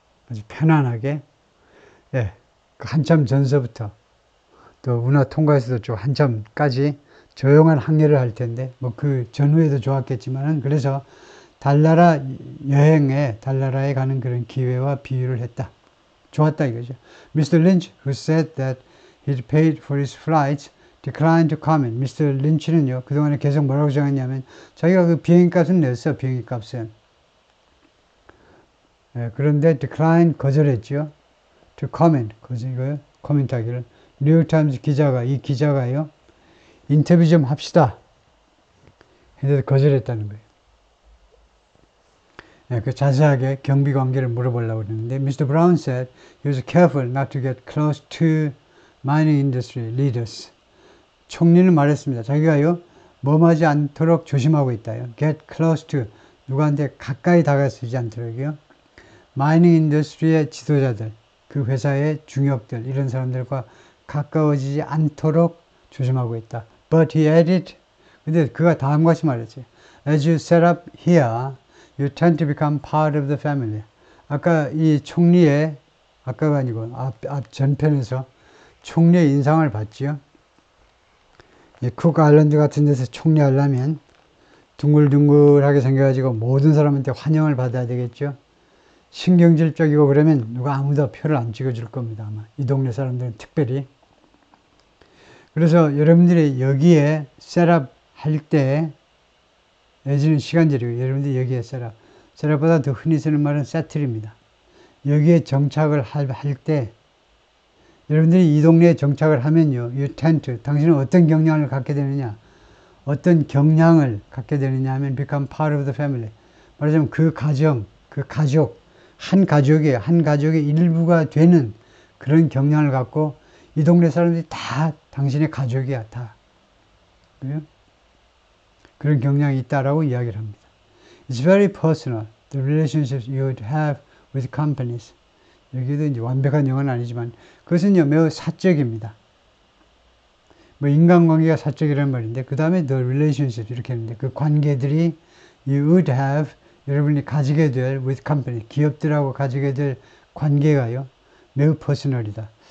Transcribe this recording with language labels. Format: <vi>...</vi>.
<ko>아주 편안하게, 예, 한참 전서부터, 또 운하 통과에서도 좀 한참까지 조용한 항해를 할 텐데, 뭐 그 전후에도 좋았겠지만은, 그래서 달나라에 가는 그런 기회와 비유를 했다. 좋았다 이거죠. Mr.</ko> <en>Lynch, who said that he'd paid for his flights, declined to comment. Mr.</en> <ko>Lynch는요, 그동안에 계속 뭐라고 정했냐면, 자기가 그 비행값은 냈어, 비행값은. 그런데 decline, 거절했죠.</ko> <en>to comment,</en> <ko>코멘트하기를. 뉴욕타임즈 이 기자가요, 인터뷰 좀 합시다. 했는데 거절했다는 거예요. 그 자세하게 경비 관계를 물어보려고 그랬는데, Mr.</ko> <en>Brown said he was careful not to get close to mining industry leaders.</en> <ko>총리는 말했습니다. 자기가요, 머무하지 않도록 조심하고 있다요.</ko> <en>Get close to,</en> <ko>누구한테 가까이 다가서지 않도록요. mining industry의 지도자들, 그 회사의 중역들, 이런 사람들과 가까워지지 않도록 조심하고 있다.</ko> <en>But he added,</en> <ko>근데 그가 다음과 같이 말했지.</ko> <en>As you set up here, you tend to become part of the family.</en> <ko>아까 이 총리의, 아까가 아니고 앞 전편에서 총리의 인상을 봤지요. 쿡 아일랜드 같은 데서 총리하려면 둥글둥글하게 생겨가지고 모든 사람한테 환영을 받아야 되겠죠. 신경질적이고 그러면 누가 아무도 표를 안 찍어줄 겁니다. 아마 이 동네 사람들은 특별히. 그래서 여러분들이 여기에 셋업 할 때, 예전은 시간제리고 여러분들이 여기에 셋업보다 더 흔히 쓰는 말은 세틀입니다. 여기에 정착을 할 때, 여러분들이 이 동네에 정착을 하면요, 이 텐트, 당신은 어떤 경향을 갖게 되느냐, 어떤 경향을 갖게 되느냐 하면</ko> <en>become part of the family.</en> <ko>말하자면 그 가정, 그 가족, 한 가족의 일부가 되는 그런 경향을 갖고 이 동네 사람들이 다 당신의 가족이야, 다. 그래요? 그런 경향이 있다라고 이야기를 합니다.</ko> <en>It's very personal, the relationships you would have with companies.</en> <ko>여기도 이제 완벽한 영어는 아니지만 그것은요, 매우 사적입니다. 뭐 인간관계가 사적이라는 말인데 그 다음에</ko> <en>the relationship</en> <ko>이렇게 했는데 그 관계들이</ko> <en>you would have</en> <ko>여러분이 가지게 될</ko> <en>with company</en> <ko>기업들하고 가지게 될 관계가요 매우 퍼스널이다.</ko>